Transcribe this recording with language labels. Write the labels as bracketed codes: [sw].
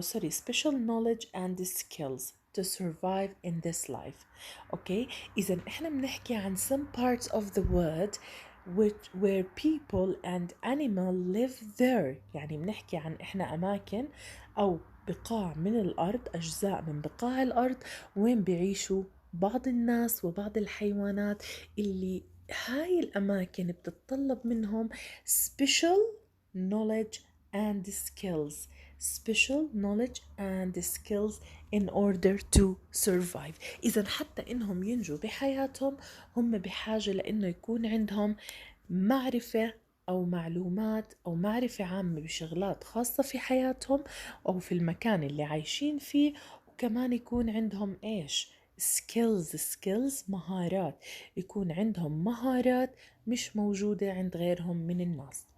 [en] Special knowledge and skills to survive in this life. Okay, [ar] إذا إحنا بنحكي عن [en] some parts of the world where people and animal live there. [ar] يعني بنحكي عن إحنا أماكن أو بقاع من الأرض، أجزاء من بقاع الأرض وين بيعيشوا بعض الناس وبعض الحيوانات اللي هاي الأماكن بتتطلب منهم [en] special knowledge and skills. Special knowledge and skills in order to survive. [ar] إذا حتى إنهم ينجوا بحياتهم هم بحاجة لأنه يكون عندهم معرفة أو معلومات أو معرفة عامة بشغلات خاصة في حياتهم أو في المكان اللي عايشين فيه، وكمان يكون عندهم إيش؟ skills مهارات، يكون عندهم مهارات مش موجودة عند غيرهم من الناس.